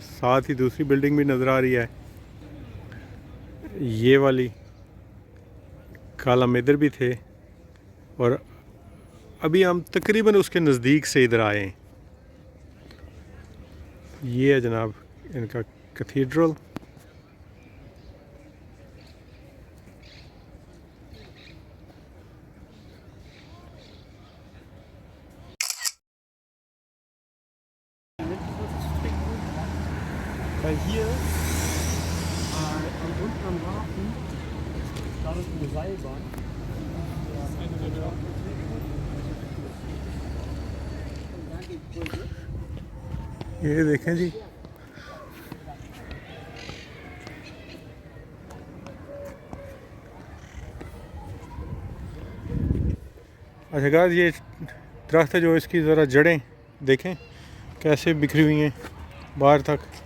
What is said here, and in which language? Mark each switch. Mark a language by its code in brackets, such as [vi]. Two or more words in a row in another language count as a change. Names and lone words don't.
[hi] साथ ही दूसरी बिल्डिंग भी नज़र आ रही है, ये वाली। कल हम इधर भी थे और अभी हम तकरीबन उसके नज़दीक से इधर आए हैं। ये है जनाब इनका कैथेड्रल। [de] Weil hier unten am Hafen, da ist eine Seilbahn. [hi] ये देखें जी, अच्छा गाइस ये दरख्त है जो इसकी ज़रा जड़ें देखें कैसे बिखरी हुई हैं बाहर तक।